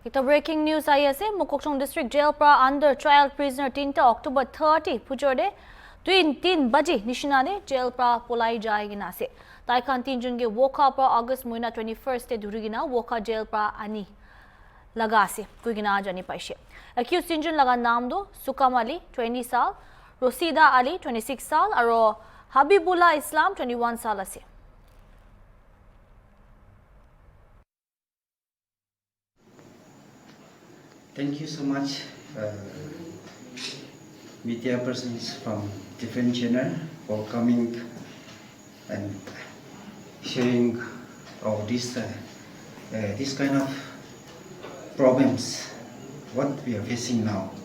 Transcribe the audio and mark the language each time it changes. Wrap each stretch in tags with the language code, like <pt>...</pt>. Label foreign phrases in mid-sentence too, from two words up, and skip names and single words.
<nag>Kita</nag> <en>breaking news</en> <nag>ai ase Mokokchung district jail pra</nag> <en>under trial prisoner</en> <nag>3 October 30 pujorde 3 baji nishinane jail pra polai jaigina ase tai khan 3 jun ge woka pra August moina 21st te durigina woka jail pra ani laga ase kuigina jani paise accused 3 jun laga naam do Sukam Ali 20 saal Rosida Ali 26 saal aro Habibullah Islam 21 saal ase</nag> <en>Thank you so much, media persons from different channel for coming and sharing all this kind of problems what we are facing now.</en>